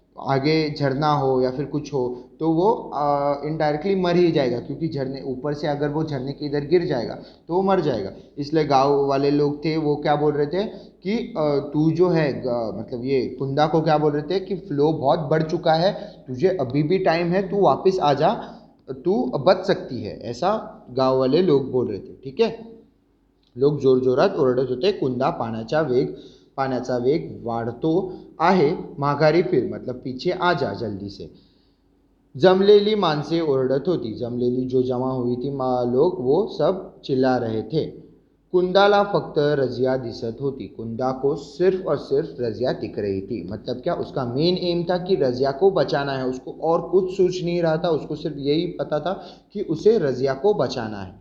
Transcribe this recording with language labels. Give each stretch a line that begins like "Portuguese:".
Hindi: आगे झरना हो या फिर कुछ हो तो वो इनडायरेक्टली मर ही जाएगा, क्योंकि झरने ऊपर से अगर वो झरने के इधर गिर जाएगा तो वो मर जाएगा. इसलिए गांव वाले लोग थे वो क्या बोल रहे थे कि तू जो है, मतलब ये कुंदा को क्या बोल रहे थे कि फ्लो बहुत बढ़ चुका है, तुझे अभी भी टाइम है, तू वापस आ जा, तू बच सकती है, ऐसा गांव वाले लोग बोल रहे थे. ठीक है.
Marathi: लोग जोर जोरात ओरडत होते, कुंदा पाण्याचा वेग वाढतो आहे, माघारी फिर,
Hindi: मतलब पीछे आ जा जल्दी से.
Marathi: जमलेली माणसे ओरडत होती.
Hindi: जमलेली जो जमा हुई थी लोग, वो सब चिल्ला रहे थे.
Marathi: कुंदाला फक्त रजिया दिसत होती.
Hindi: कुंदा को सिर्फ और सिर्फ रजिया दिख रही थी. मतलब क्या, उसका मेन एम था कि रजिया को बचाना है, उसको और कुछ सोच नहीं रहा था, उसको सिर्फ यही पता था कि उसे रजिया को बचाना है.